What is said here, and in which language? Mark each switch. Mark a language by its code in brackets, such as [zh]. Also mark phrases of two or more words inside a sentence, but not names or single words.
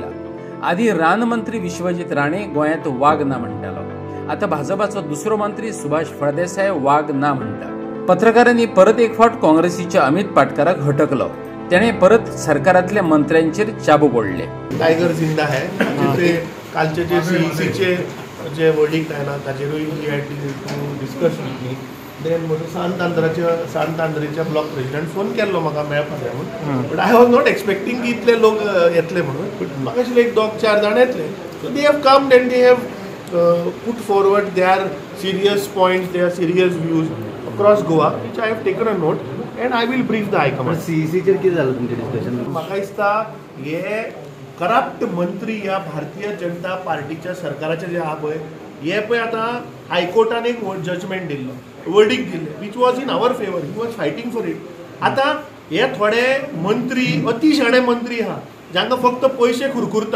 [kok] आदी रान मंत्री विश्वजीत राणे गोंयांत वाघ ना म्हणटालो. आता भाजपाचो दुसरो मंत्री सुभाष फळदेसाय वाघ ना म्हणटा. पत्रकारांनी परत एक फावट काँग्रेसीच्या अमित पाटकराक हटकलो. तेणें परत सरकारांतल्या मंत्र्यांचेर चाबूक ओडले. टायगर जिंदा है ते कालचे जे CECचे जे वर्डिक्ट आयला ताचेरूय [en] we had to discuss with me. [kok] देन म्हजो सांत आंध्रेच्या [en] block president [kok] फोन केल्लो म्हाका मेळपाक जाय म्हणून. [en] but I was not expecting [kok] की इतले लोक येतले म्हणून. बट म्हाका आशिल्लें एक 2-4 जाण येतले. [en] so they have come and they have put forward their serious points, their serious views across Goa, which I have taken a note and I will brief the High Command. [kok] CECचेर कितें जालें तुमचें डिस्कशन? म्हाका दिसता हे करप्ट मंत्री ह्या भारतीय जनता पार्टीच्या सरकाराचे जे आहा पळय, हे पळय आतां हायकोर्टान एक जजमेंट दिल्लो, वर्डिक्ट दिल्लें, [en] which was in our favour. he was fighting for it. [kok] आतां हे थोडे मंत्री अतिशाणे मंत्री आहा जांकां फक्त पयशे खुरकुरता.